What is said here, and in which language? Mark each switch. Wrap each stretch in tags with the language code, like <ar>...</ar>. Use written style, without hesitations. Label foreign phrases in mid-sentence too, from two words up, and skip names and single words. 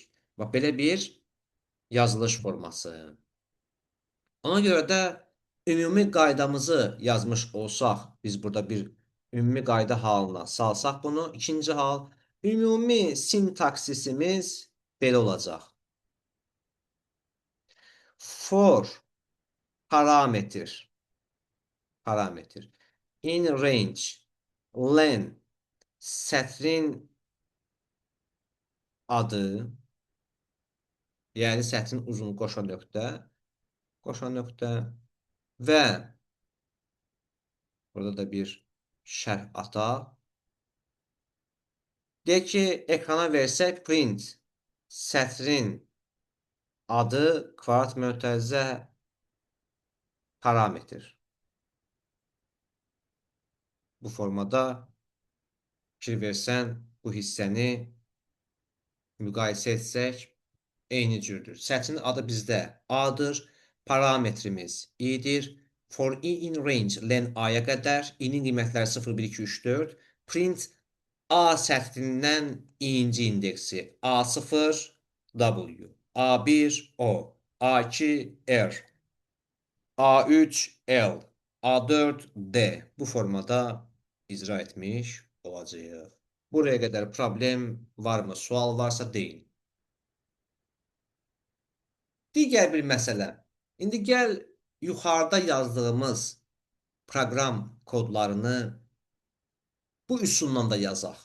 <az>Bax, belə bir yazılış forması. Ona görə də ümumi qaydamızı yazmış olsaq, biz burada bir ümumi qayda halına salsaq bunu, ikinci hal, ümumi sintaksisimiz belə olacaq.</az> <en>For parametr in range len</en> <az>sətrin adı, yəni sətrin uzun qoşa nöqtə və burada da bir şərh ataq. Deyək ki, ekrana versək print sətrin adı kvadrat mötərizə parametr. Bu formada fikir versən, bu hissəni müqayisə etsək, eyni cürdür. Sətrin adı bizdə A-dır, parametrimiz i-dir.</az> <en>For i in range len</en> <az>A-ya qədər, i-nin qiymətləri 0, 1, 2, 3, 4. Print A sətrindən i-nci indeksi A0 W, A1 O, A2 R, A3 L, A4 D. Bu formada icra etmiş olacağıq. Buraya qədər problem varmı? Sual varsa deyin. Digər bir məsələ. İndi gəl yuxarıda yazdığımız proqram kodlarını bu üsulla da yazaq.</az>